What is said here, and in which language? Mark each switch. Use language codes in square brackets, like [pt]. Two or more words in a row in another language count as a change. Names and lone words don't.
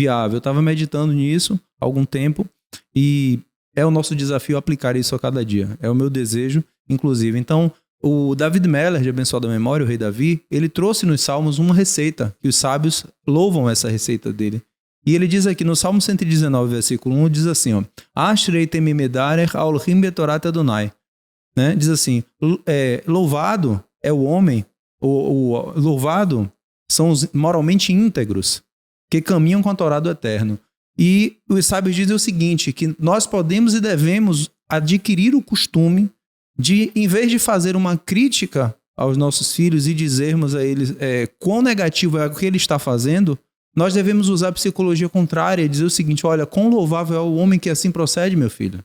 [pt] Eu estava meditando nisso há algum tempo e é o nosso desafio aplicar isso a cada dia. É o meu desejo, inclusive. Então, o David Meller, de Abençoada Memória, o rei Davi, ele trouxe nos Salmos uma receita, que os sábios louvam essa receita dele. E ele diz aqui no Salmo 119, versículo 1, diz assim, ó, [he] אשרי תמימי דרך ההולכים בתורת אדוני. [pt] Né? Diz assim, louvado é o homem, louvado são os moralmente íntegros, que caminham com a Torá do Eterno. E os sábios dizem o seguinte, que nós podemos e devemos adquirir o costume de, em vez de fazer uma crítica aos nossos filhos e dizermos a eles quão negativo é o que ele está fazendo, nós devemos usar a psicologia contrária e dizer o seguinte, olha, quão louvável é o homem que assim procede, meu filho.